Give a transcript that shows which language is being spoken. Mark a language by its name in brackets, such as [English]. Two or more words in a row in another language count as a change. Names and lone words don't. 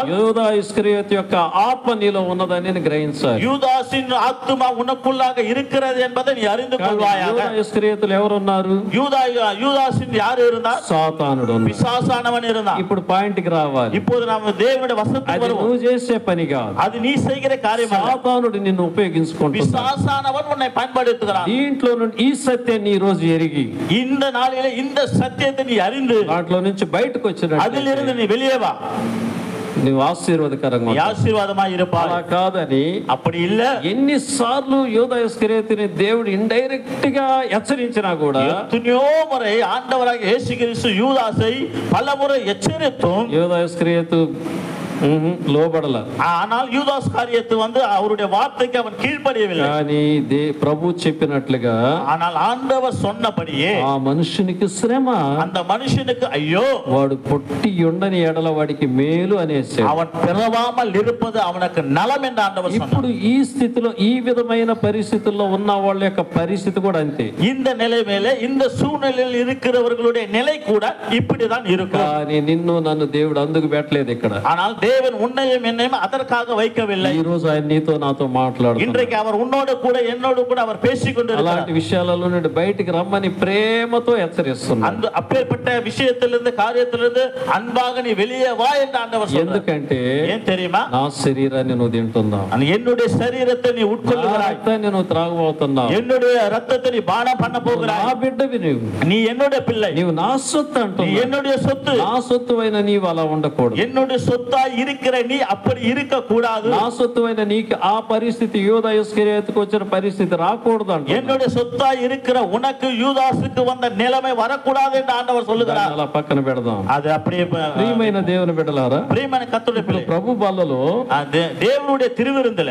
[Telugu] యూదా ఇస్కరియోతు యొక్క ఆత్మ నీలో ఉన్నదని గ్రహించాలి. [Tamil] யூதாசின் ஆத்துமா உனக்குள்ளாக இருக்கிறது என்பதை நீ அறிந்து கொள்வாயாக. [Telugu] యూదా ఇస్కరియోతులు ఎవరున్నారు? [Tamil] யூதாசின் யார் இருந்தார்? [Telugu] సాతానుడు. [Tamil] பிசாசானவன் இருந்தான். [Telugu] ఇప్పుడు పాయింట్ కి రావాలి. [Tamil] இப்போது நாம் தேவனுடைய வசனத்துக்கு [Telugu] అది [Tamil] வருவோம். [Telugu] నువ్వు చేసే పని కాదు. [Tamil] அது நீ செய்கிற காரியம் அல்ல. [Telugu] సాతానుడు నిన్ను ఉపయోగించుకుంటున్నాడు. [Tamil] பிசாசானவன் உன்னை பயன்படுத்துகிறான். [Telugu] దీంట్లో నుండి ఈ సత్యాన్ని ఈ రోజు ఎరిగి [Tamil] இந்த நாளிலே இந்த సత్యத்தை நீ அறிந்து [Telugu] దాంట్లో నుంచి బయటకు వచ్చినట్టు [Tamil] அதிலிருந்து நீ வெளியே வா. [Telugu] నువ్వు ఆశీర్వాదకరంగా [Tamil] நீ ஆசீர்வாதமாய் இருப்பாய். [Telugu] అలా కాదని [Tamil] அப்படி இல்ல [Telugu] ఎన్నిసార్లు యూదా ఇస్కరియోతుని దేవుడు ఇండైరెక్ట్ గా హెచ్చరించినా కూడా [Tamil] எத்தனையோ முறை ஆண்டவராக இயேசு கிறிஸ்து யூதாசை பலமுறை எச்சரித்தும் [Telugu] యూదా ఇస్కరియోతు లోబడల. [Tamil] ஆனால் யூதாஸ் காரியத்தை அவருடைய வார்த்தைக்கு அவன் கீழ்ப்படியவில்லை. [Telugu] కానీ ప్రభు చెప్పినట్లుగా [Tamil] ஆனால் ஆண்டவர் சொன்னபடியே [Telugu] ఆ మనుషునికి శ్రమ, [Tamil] அந்த మనుషனுக்கு ஐயో [Telugu] వాడు పొట్టి ఉండని ఎడల వాడికి మేలు అనేసి [Tamil] அவன் பிறவாமல் இருப்பது அவனுக்கு நலம் என்று ஆண்டவர் சொன்னார். [Telugu] ఇప్పుడు ఈ స్థితిలో ఈ విధమైన పరిస్థితుల్లో ఉన్న వాళ్ళ యొక్క పరిస్థితి కూడా అంతే. [Tamil] இந்த நிலைமையில இந்த சூழ்நிலையில் இருக்கிறவர்களுடைய நிலை கூட இப்படிதான் இருக்கும். [Telugu] కానీ నిన్ను నన్ను దేవుడు అందుకు పెట్టలేదు ఇక్కడ. [Tamil] ஆனால் தேவன் உன்னையும் என்னையும் அதற்காக வைக்கவில்லை. [Telugu] ఈ రోజు ఆయన నీతో నాతో మాట్లాడుతున్నాడు. [Tamil] இன்றைக்கு அவர் உன்னோடு கூட என்னோடு கூட அவர் பேசிக் கொண்டிருக்கிறார். [Telugu] అలాంటి విషయాలలో నుండి బయటికి రమ్మని ప్రేమతో హెచ్చరిస్తున్నాడు. [Tamil] அந்த அப்பேற்பட்ட விஷயத்திலிருந்து காரியத்திலிருந்து அன்பாக நீ வெளியே வா என்று ஆண்டவர் சொல்றார். [Telugu] ఎందుకంటే [Tamil] ஏன் தெரியுமா? [Telugu] నా శరీరాన్ని నువ్వు తింటున్నావు, [Tamil] என்னுடைய சரீரத்தை நீ உட்கொள்கிறாய், [Telugu] రక్తాన్ని నువ్వు త్రాగబోతున్నావు, [Tamil] என்னுடைய ரத்தத்தை நீ பானம் பண்ண போகிறாய். [Telugu] నా బిడ్డవి నువ్వు, [Tamil] நீ என்னுடைய பிள்ளை, [Telugu] నీవు నా సొత్తు [Tamil] நீ [Telugu] అంటున్నావు. [Tamil] என்னுடைய சொத்து. [Telugu] నా సొత్తు అయిన నీవు అలా ఉండకూడదు. [Tamil] என்னுடைய சொத்தா இருக்கிற நீ அப்படி இருக்க கூடாது. [Telugu] నా సొత్తు అయిన నీకు ఆ పరిస్థితి యూదా ఇస్కరియోతుకు వచ్చిన పరిస్థితి రాకూడదు అంట. [Tamil] என்னுடைய சொத்தா இருக்கிற உனக்கு யூதாசுக்கு வந்த நிலைமை வரக்கூடாது என்று ஆண்டவர் சொல்லுகிறார். [Telugu] అలా పక్కన పెడదాం. [Tamil] அது அப்படியே [Telugu] ప్రియమైన దేవుని బిడ్డలారా, [Tamil] பிரியமான கர்த்தருடைய பிள்ளை, [Telugu] ప్రభు బల్లలో [Tamil] தேவனுடைய திருவிருந்துல